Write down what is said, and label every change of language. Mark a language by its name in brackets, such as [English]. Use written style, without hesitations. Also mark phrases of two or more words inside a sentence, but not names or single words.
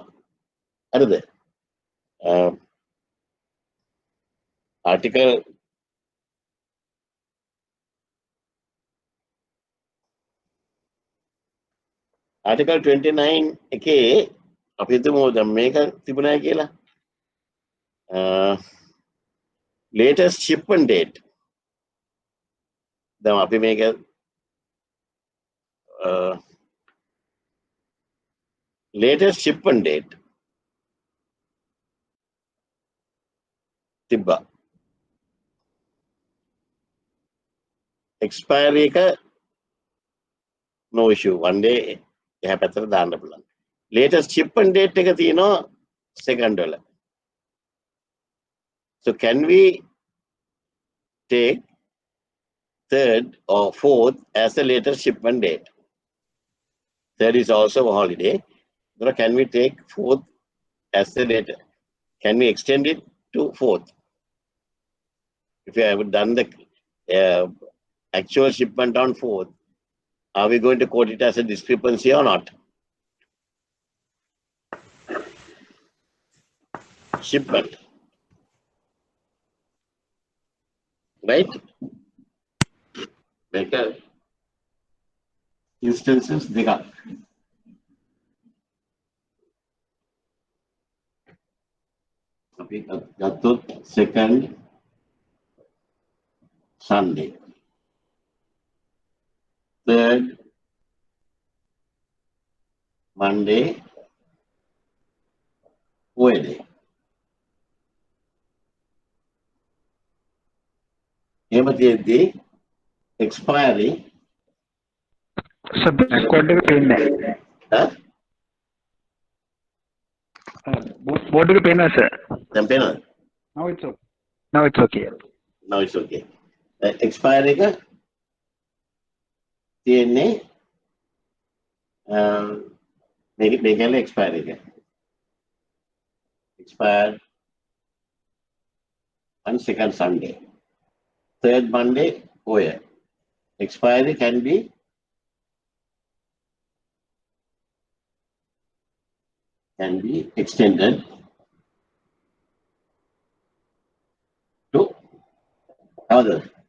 [Sinhala] හරිද? Article Article 29 එකේ අපි හිතමු දැන් මේක තිබුණා කියලා. [English] Latest shipment date. [Sinhala] දැන් අපි මේක [English] latest shipment date [Sinhala] තිබ්බා. expiry එක [English] no issue, one day [Sinhala] එහා පැත්තට දාන්න පුළුවන්. [English] latest shipment date [Sinhala] එක තියෙනවා [English] second වල. So can we take third or fourth as the latest shipment date? Third is also a holiday. So can we take fourth as the latest? Can we extend it to fourth? If you have done the actual shipment on fourth, are we going to quote it as a discrepancy or not? Shipment. Right? Better instances දෙකක්. [Sinhala] අපි ගත්තොත් [English] second Sunday, third Monday, Wednesday. [Sinhala] එහෙම තියෙද්දී expiry බෝඩ් එක පේන්නේ බෝඩ් එක පේනවා සර්. දැන් පේනවද? [English] now it's okay. Now it's okay. Expiry එක තියෙන්නේ make an expiry again. Expired on second Sunday. Third Monday, oh yeah. Expiry can be extended to other.